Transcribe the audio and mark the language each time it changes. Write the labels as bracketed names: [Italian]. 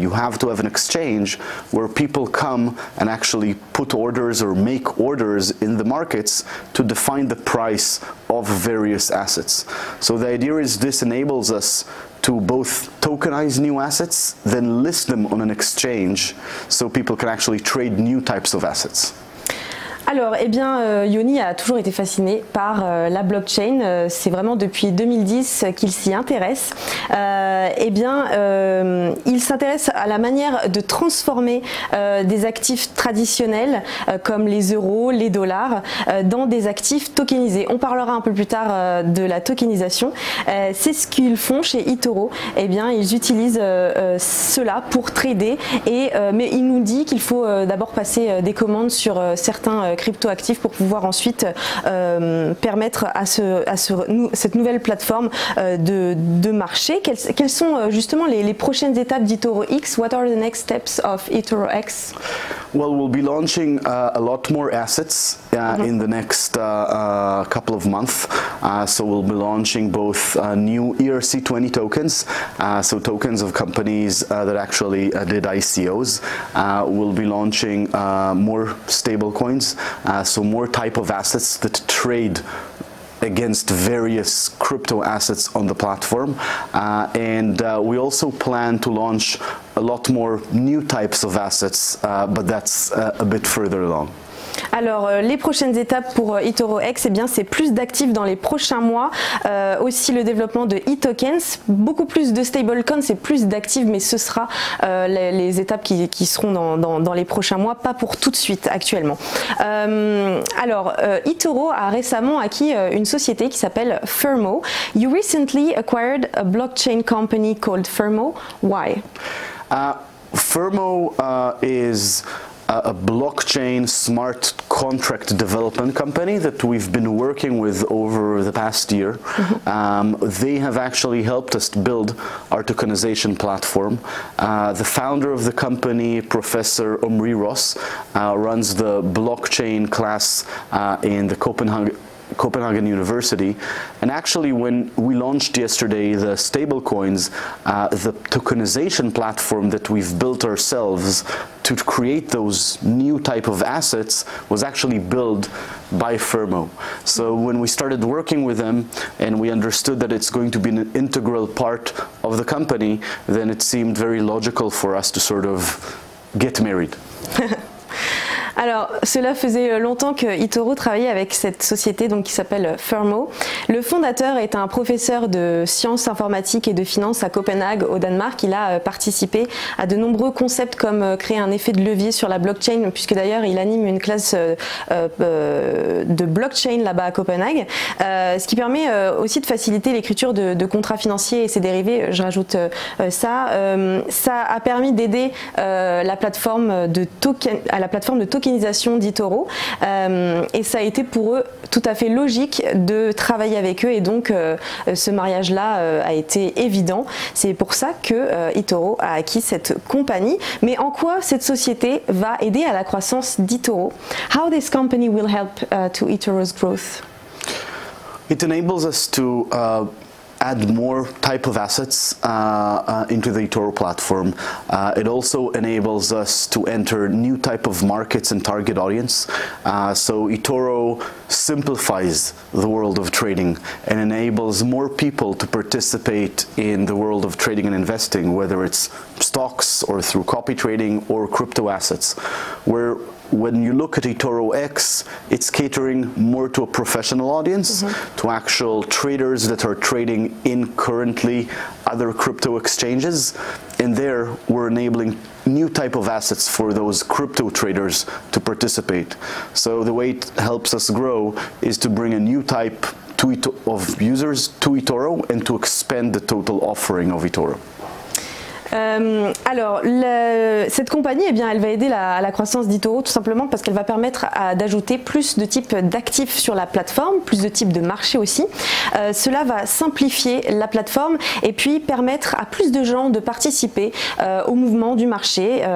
[English] You have to have an exchange where people come and actually put orders or make orders in the markets to define the price of various assets. So the idea is this enables us to both tokenize new assets, then list them on an exchange so people can actually trade new types of assets. [French] Alors, eh bien, Yoni a toujours été fasciné par la blockchain. C'est vraiment depuis 2010 qu'il s'y intéresse. Eh bien, il s'intéresse à la manière de transformer des actifs traditionnels comme les euros, les dollars, dans des actifs tokenisés. On parlera un peu plus tard de la tokenisation. C'est ce qu'ils font chez eToro. Eh bien, ils utilisent cela pour trader. Mais il nous dit qu'il faut d'abord passer des commandes sur certains cryptoactifs pour pouvoir ensuite permettre à cette nouvelle plateforme de marcher. Quelles sont justement les prochaines étapes d'eToro X? [English] What are the next steps of eToro X? Well, we'll be launching a lot more assets in the next couple of months. So we'll be launching both new ERC20 tokens, so tokens of companies that actually did ICOs. We'll be launching more stablecoins, so more type of assets that trade against various crypto assets on the platform, and we also plan to launch a lot more new types of assets, but that's a bit further along. [French] Alors, les prochaines étapes pour eToro X, eh bien, c'est plus d'actifs dans les prochains mois, aussi le développement de e-tokens, beaucoup plus de stablecoins et plus d'actifs, mais ce sera les étapes qui seront dans les prochains mois, pas pour tout de suite actuellement. Alors, eToro a récemment acquis une société qui s'appelle Firmo. [English] You recently acquired a blockchain company called Firmo. Why? Firmo is a blockchain smart contract development company that we've been working with over the past year. They have actually helped us build our tokenization platform. The founder of the company, Professor Omri Ross, runs the blockchain class in the Copenhagen University, and actually when we launched yesterday the stablecoins, the tokenization platform that we've built ourselves to create those new type of assets was actually built by Firmo. So when we started working with them and we understood that it's going to be an integral part of the company, then it seemed very logical for us to sort of get married. [French] Alors, cela faisait longtemps que eToro travaillait avec cette société donc, qui s'appelle Firmo. Le fondateur est un professeur de sciences informatiques et de finances à Copenhague, au Danemark. Il a participé à de nombreux concepts comme créer un effet de levier sur la blockchain, puisque d'ailleurs il anime une classe de blockchain là-bas à Copenhague, ce qui permet aussi de faciliter l'écriture de contrats financiers et ses dérivés. Je rajoute ça. Ça a permis d'aider la plateforme de tokenisation d'eToro, et ça a été pour eux tout à fait logique de travailler avec eux, et donc ce mariage-là a été évident. C'est pour ça que eToro a acquis cette compagnie. Mais en quoi cette société va aider à la croissance d'eToro? [English] How this company will help to eToro's growth? It enables us to add more type of assets into the eToro platform. It also enables us to enter new type of markets and target audience. So eToro simplifies the world of trading and enables more people to participate in the world of trading and investing, whether it's stocks or through copy trading or crypto assets, where when you look at eToro X, it's catering more to a professional audience, to actual traders that are trading in currently other crypto exchanges. And there, we're enabling new type of assets for those crypto traders to participate. So the way it helps us grow is to bring a new type of users to eToro and to expand the total offering of eToro. [French] Alors, cette compagnie, eh bien, elle va aider à la croissance d'eToro tout simplement parce qu'elle va permettre d'ajouter plus de types d'actifs sur la plateforme, plus de types de marchés aussi. Cela va simplifier la plateforme et puis permettre à plus de gens de participer au mouvement du marché.